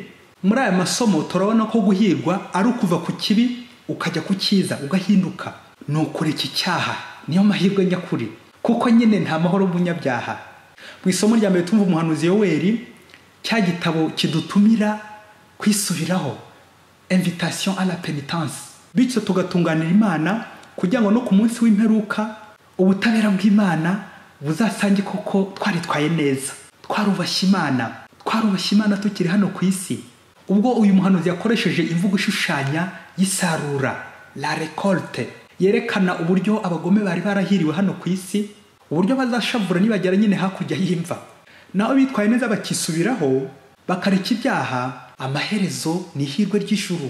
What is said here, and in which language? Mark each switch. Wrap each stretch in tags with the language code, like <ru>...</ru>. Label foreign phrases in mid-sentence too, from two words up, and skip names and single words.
<rw>Muri aya masomo turabona ko guhirwa ari ukuva ku kibi ukajya ku cyiza, ugahinduka. No kureka icyaha niyo mahirwe nyakuri, kuko nyine nta mahoro y'umunyabyaha. Mu isomo rya mbere tumva umuhanuzi Yoweri, cya gitabo kidutumira kwisubiraho,</rw> <fr>invitation à la pénitence.</fr> <rw>Bityo tugatunganira Imana kugira ngo no ku munsi w'imperuka ubutabera bw'Imana buzasange koko twaritwaye neza, twarubashye Imana tukiri hano ku isi. Ubwo uyu muhanuzi yakoresheje imvugo ishushanya y'isarura,</rw> <fr>la récolte,</fr> <rw>yerekana uburyo abagome bari barahiriwe hano ku isi, uburyo bazashavura nibagera nyine hakurya y'imva, naho bitwaye neza bakisubiraho bakareka ibyaha, amaherezo ni ihirwe ry'ijuru.</rw>